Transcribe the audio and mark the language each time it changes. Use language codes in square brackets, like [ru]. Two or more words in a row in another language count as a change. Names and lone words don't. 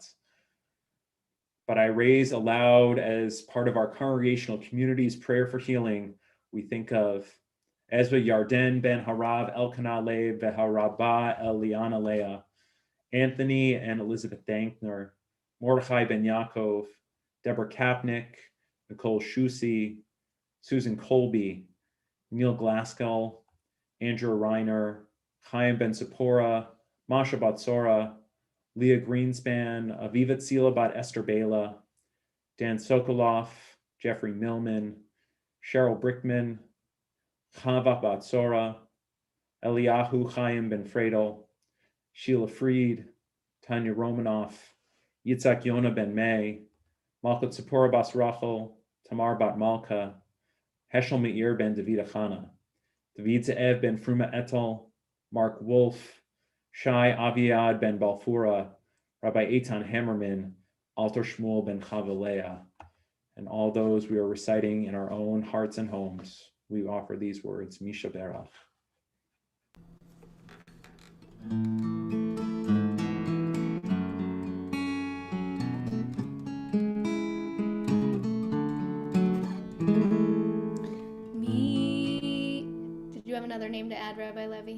[en] But I raise aloud as part of our congregational community's prayer for healing, we think of Ezra Yarden ben Harav Elkanah Lev Beharabah Eliana Leah, Anthony and Elizabeth Dankner, Mordechai ben Yaakov, Deborah Kapnick, Nicole Shusi, Susan Colby, Neil Glaskell, Andrew Reiner, Chaim ben Zippora, Masha Batsora, Leah Greenspan, Aviva Tzila bat Esther Bela, Dan Sokoloff, Jeffrey Millman, Cheryl Brickman, Chava Batsora, Eliyahu Chaim ben Fredel, Sheila Freed, Tanya Romanoff, Yitzhak Yona ben May, Malka Tzipora bas Rachel, Tamar bat Malka, Heschel Meir ben David Achana, David Ze'ev ben Fruma Etel, Mark Wolf, Shai Aviad ben Balfura, Rabbi Eitan Hammerman, Alter Shmuel ben Chavalea, and all those we are reciting in our own hearts and homes. We offer these words, [he] Misha Berach. [en] Did you have another name to add, Rabbi Levy?